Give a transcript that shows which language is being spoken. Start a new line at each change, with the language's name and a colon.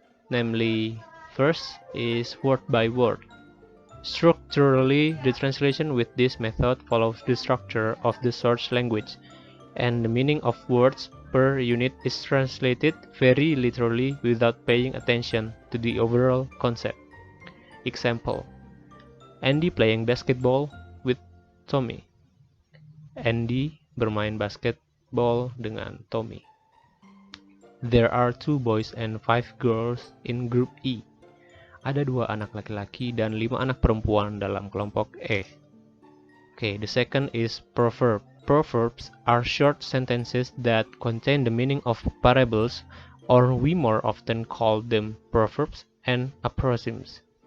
English: Namely, first is word by word. Structurally, the translation with this method follows the structure of the source language, and the meaning of words per unit is translated very literally without paying attention to the overall concept. Example: Andy playing basketball with Tommy.
Indonesian: Andy bermain basketball dengan Tommy.
English: There are 2 boys and 5 girls in group E.
Indonesian: Ada 2 anak laki-laki dan 5 anak perempuan dalam kelompok E.
English: Okay, the second is proverb. Proverbs are short sentences that contain the meaning of parables, or we more often call them proverbs and aphorisms.